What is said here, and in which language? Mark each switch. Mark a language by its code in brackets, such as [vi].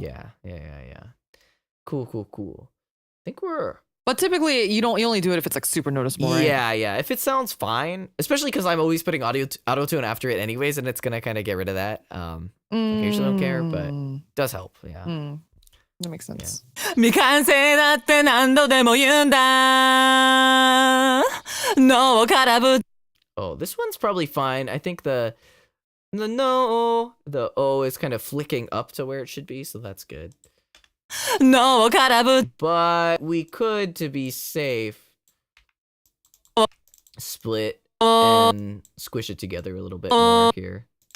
[en] Yeah. Cool. I think we're. But typically, you only do it if it's like super noticeable, right? Yeah. If it sounds fine, especially because I'm always putting auto tune after it anyways, and it's gonna kind of get rid of that. I usually don't care, but it does help. Yeah. That makes sense. [ja] 未完成だって何度でも言うんだ脳からぶ [en] Oh, this one's probably fine. I think the O is kind of flicking up to where it should be, so that's good. [ja] 脳からぶ [en] But we could, to be safe, split and squish it together a little bit more here.